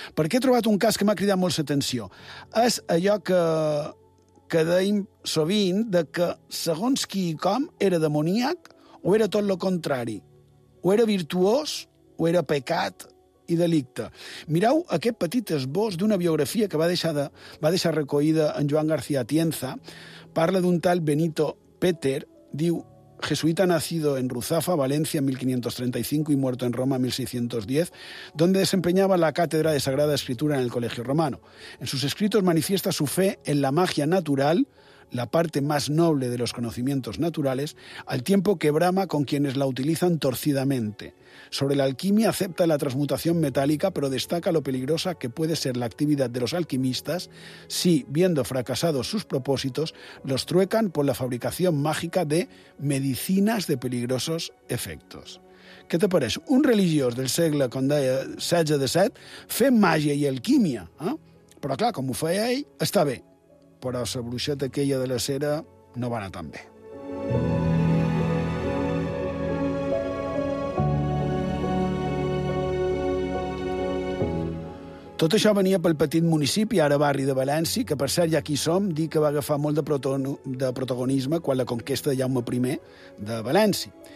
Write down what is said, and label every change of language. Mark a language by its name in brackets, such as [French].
[Catalan] Perquè he trobat un cas que m'ha cridat molt l'atenció. És allò que deim sovint, de que segons qui i com era demoníac o era tot el contrari. O era virtuós o era pecat i delicte. Mireu aquest petit esbós d'una biografia que va deixar recollida en Joan García Atienza. Parla d'un tal Benito Peter, diu: [Spanish] jesuita nacido en Ruzafa, Valencia, en 1535 y muerto en Roma, en 1610, donde desempeñaba la cátedra de Sagrada Escritura en el Colegio Romano. En sus escritos manifiesta su fe en la magia natural, la parte más noble de los conocimientos naturales, al tiempo que brama con quienes la utilizan torcidamente. Sobre la alquimia acepta la transmutación metálica, pero destaca lo peligrosa que puede ser la actividad de los alquimistas si, viendo fracasados sus propósitos, los truecan por la fabricación mágica de medicinas de peligrosos efectos. ¿Qué te parece? Un religioso del siglo XVI-XVII fe magia y alquimia, ¿eh? Pero claro, como fue ahí, está bien. [Catalan] Però la bruixeta aquella de la cera no va anar tan bé. Tot això venia pel petit municipi, ara barri de València, que per cert, ja aquí som, dir que va agafar molt de protagonisme quan la conquesta de Jaume I de València.